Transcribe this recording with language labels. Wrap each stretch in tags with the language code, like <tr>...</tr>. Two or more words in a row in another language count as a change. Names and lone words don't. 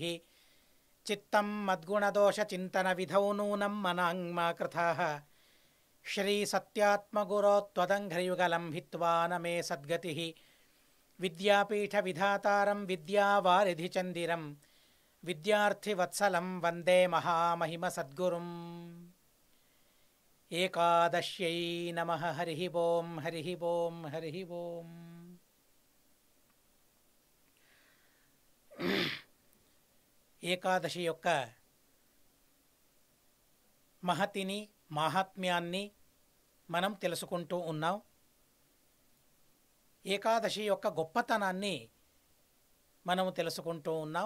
<sa>चित्तं मद्गुणदोषचिन्तनविधौ नूनं मनाङ्मा कृथाः श्रीसत्यात्मगुरो त्वदङ्घ्रियुगलं हित्वा न मे सद्गतिः। विद्यापीठविधातारं विद्यावारिधिचन्दिरं विद्यार्थिवत्सलं वन्दे महामहिमसद्गुरुम्। एकादश्यै नमः। हरिः ओं हरिः ओं हरिः ओं।</sa> <te>ఏకాదశి యొక్క మహతిని మాహాత్మ్యాన్ని మనం తెలుసుకుంటూ ఉన్నాం. ఏకాదశి యొక్క గొప్పతనాన్ని మనము తెలుసుకుంటూ ఉన్నాం.</te>